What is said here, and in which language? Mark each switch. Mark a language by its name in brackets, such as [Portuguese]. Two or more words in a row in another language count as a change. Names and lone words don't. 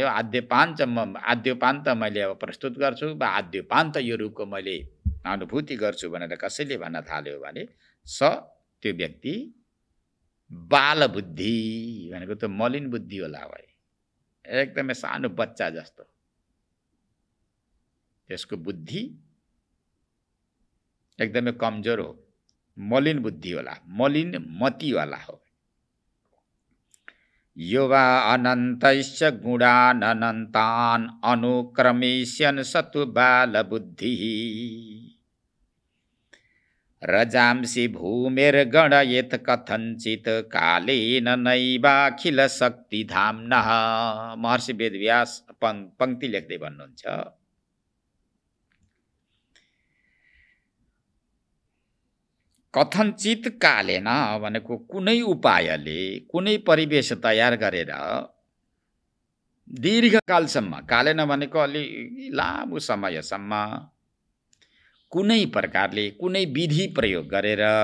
[Nepali] आद्योपान्त मैले अब प्रस्तुत गर्छु, वा आद्योपान्त यो रूपको मैले अनुभूति गर्छु भनेर कसैले भन्न थाल्यो भने त्यो व्यक्ति बाल बुद्धि भनेको त मलिन बुद्धि होला भाइ, एकदमै सानो बच्चा जस्तो। त्यसको बुद्धि एकदमै कमजोर हो, मलिन बुद्धि होला, मलिन मतिवाला हो। [Sanskrit] यो वा अनन्तैश्च गुणान् अनन्तान् अनुक्रमिष्यन् सतु बाल बुद्धि रजांसि भूमिर्गणयेत् कथञ्चित् कालेन नैवाखिल शक्तिधाम्नः। [Nepali] महर्षि वेदव्यास पंक्ति लेख्दै भन्नुहुन्छ, [Sanskrit] कथञ्चित कालेन [Nepali] भनेको कुनै उपायले कुनै परिवेश तयार गरेर दीर्घकालसम्म, कालेन भनेको अलि लामो समयसम्म कुनै प्रकारले कुनै विधि प्रयोग गरेर